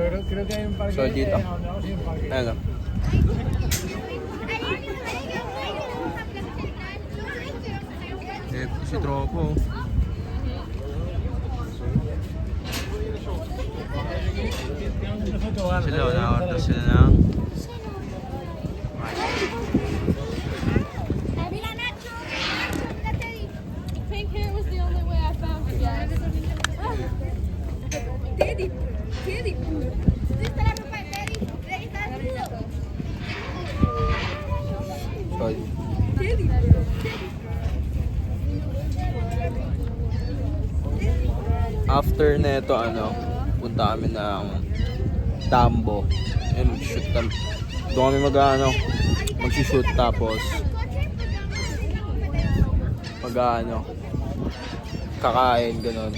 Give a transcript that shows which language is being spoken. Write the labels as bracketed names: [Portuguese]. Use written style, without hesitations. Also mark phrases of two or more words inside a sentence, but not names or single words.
[Filipino] So dito. Ayan o. Si Tropo. Sila, na-order sila ng [English] Pink hair was the only way I found to get. Teddy, Teddy, [Spanish] ¿viste la ropa de Teddy? Teddy está desnudo. [English] Sorry. Teddy, [Filipino] After neto punta kami ng Tambo. [English] And shoot [Filipino] kami. Doon kami mag-shoot tapos kakain ganun.